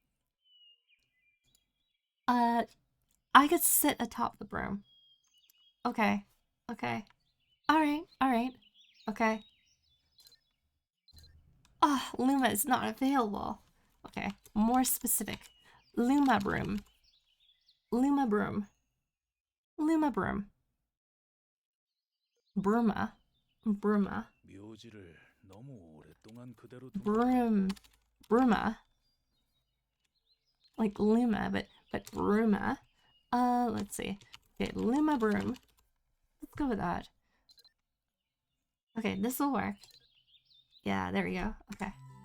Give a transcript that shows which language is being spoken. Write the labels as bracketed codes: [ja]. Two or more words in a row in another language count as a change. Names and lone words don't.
[en] I could sit atop the broom. Okay. Okay. Alright. Okay. Ah, Luma is not available. Okay, more specific. Luma broom. Luma broom. Luma broom. Bruma. Bruma. [ko] 묘지를 너무 오랫동안 그대로 둔 [en] Broom. Bruma. Like Luma, but Bruma. Let's see. Okay, Luma broom. Let's go with that. Okay, this will work. Yeah, there we go. Okay.